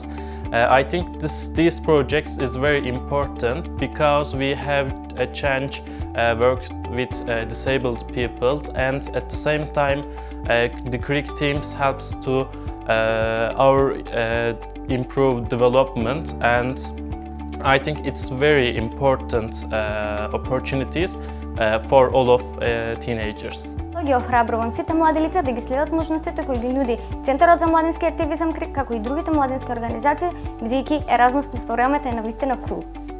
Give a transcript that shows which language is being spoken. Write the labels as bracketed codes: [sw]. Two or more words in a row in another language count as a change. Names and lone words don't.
[en] I think these projects is very important because we have a chance work with disabled people, and at the same time the CRIC teams helps to our improve development, and I think it's very important opportunities for all of teenagers. [mk] Ги охрабрувам сите млади лица да ги следат можностите кои ги нуди Центарот за младински активизам КРИК, како и другите младински организации, бидејќи Erasmus Plus програмата е навистина кул.